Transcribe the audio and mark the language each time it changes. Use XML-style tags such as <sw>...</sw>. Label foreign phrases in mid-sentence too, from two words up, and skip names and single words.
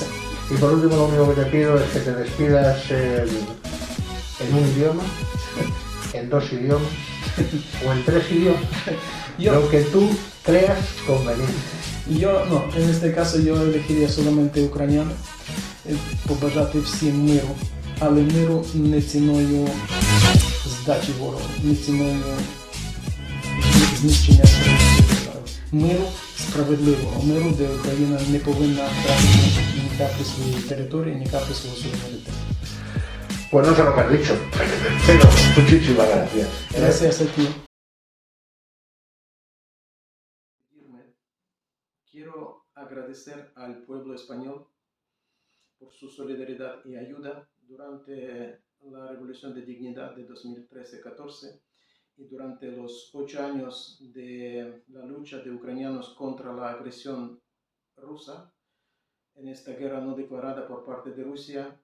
<es>Y por último, lo único que te pido es que te despidas en un idioma, en 2 idiomas o en 3 idiomas, lo que tú creas conveniente. Yo no, en este caso yo elegiría solamente ucraniano.</es> <uk>Побажати всім миру, але миру не ціною здачі ворогу, не ціною знищення держави. Миру справедливого, миру, де Україна не повинна втратити ні каплі своєї території, ні каплі свого суверенітету.</uk> <es>Pues no sé lo que has dicho, pero muchísimas gracias. Gracias a ti. Quiero agradecer al pueblo español por su solidaridad y ayuda durante la Revolución de Dignidad de 2013-14 y durante los 8 años de la lucha de ucranianos contra la agresión rusa en esta guerra no declarada por parte de Rusia.</es>